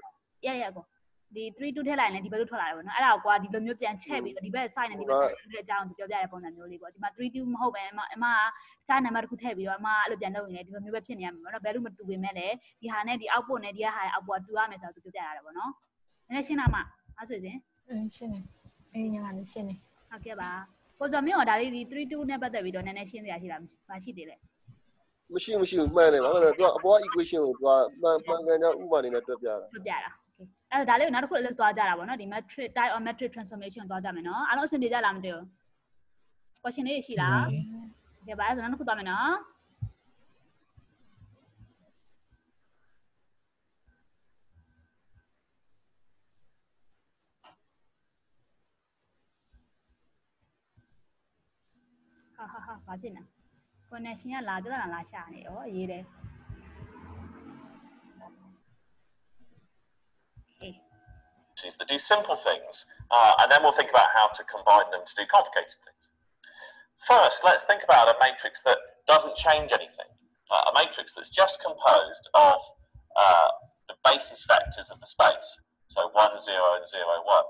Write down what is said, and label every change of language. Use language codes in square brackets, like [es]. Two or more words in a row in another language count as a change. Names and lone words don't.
[my] yeah ကိုဒီ3 2ထည့်လိုက်ရင်ဒီဘက်လို့ထွက်လာတယ်ပေါ့နော်အဲ့ဒါကွာဒီလိုမျိုးပြန်ချက်ပြီးတော့ဒီဘက် side နဲ့ဒီဘက် side နဲ့အကြောင်းပြောပြတဲ့ပုံစံမျိုးလေးပေါ့ဒီမှာ3 2မဟုတ်ပဲအမကစနံပါတ်တစ်ခုထည့်ပြီးတော့အမအဲ့လိုပြန်လုပ်နေတယ်ဒီလိုမျိုးပဲဖြစ်နေရမှာပေါ့နော်ဘယ်လိုမတူပေမဲ့လည်းဒီဟာနဲ့ဒီ output နဲ့ဒီဟာရဲ့ output တူရမယ်ဆိုတော့သူပြောပြရတယ်ပေါ့နော်နည်းနည်းရှင်းလားမအဲ့ဆိုရင် ရှင်းတယ်ညီမလေးရှင်းတယ် ဟုတ်ကဲ့ပါကိုစောမျိုးဒါလေးဒီ3 2နဲ့ပတ်သက်ပြီးတော့နည်းနည်းရှင်းစရာရှိလားမရှိသေးလဲ မရှိမှန်တယ်ဘာလို့လဲသူကအပေါ် equation ကိုသူကမှန်ကန်ကြောင်းဥပမာနေနဲ့တွက်ပြတာ အဲ့ဒါလေးကိုနောက်တစ်ခုလည်းသွားကြတာပေါ့နော်ဒီ [en] matrix type of matrix transformation [my] သွားကြမယ်နော်အားလုံးအဆင်ပြေကြလားမသိဘူး question လေးရှိလားကဲပါအဲ့ဒါနောက်တစ်ခုသွားမယ်နော်ဟာဘာဖြစ်နေ connection ကလာကြတာလားရှာနေရောရေးတယ် [en] that do simple things, and then we'll think about how to combine them to do complicated things. First, let's think about a matrix that doesn't change anything, a matrix that's just composed of the basis vectors of the space, so 1, 0, and 0, 1.